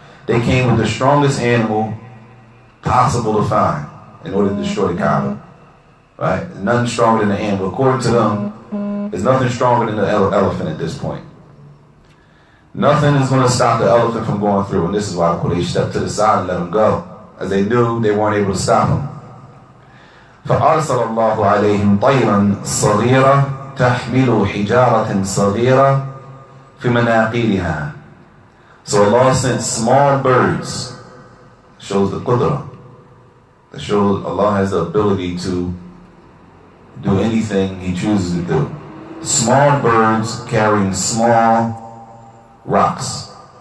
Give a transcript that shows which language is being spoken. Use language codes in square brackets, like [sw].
[en] They came with the strongest animal possible to find in order to destroy the Kaaba. Right? There's nothing stronger than the animal. According to them, there's nothing stronger than the elephant at this point. Nothing is going to stop the elephant from going through. And this is why Quraish stepped to the side and let him go, as they knew they weren't able to stop him. [ar] فَأَرْسَلَ اللَّهُ عَلَيْهِمْ طَيْرًا صَغِيرًا تحمل حجارة صغيرة في مناقيرها. [en] So Allah sent small birds. Shows the qudra. That shows Allah has the ability to do anything He chooses to do. Small birds carrying small rocks.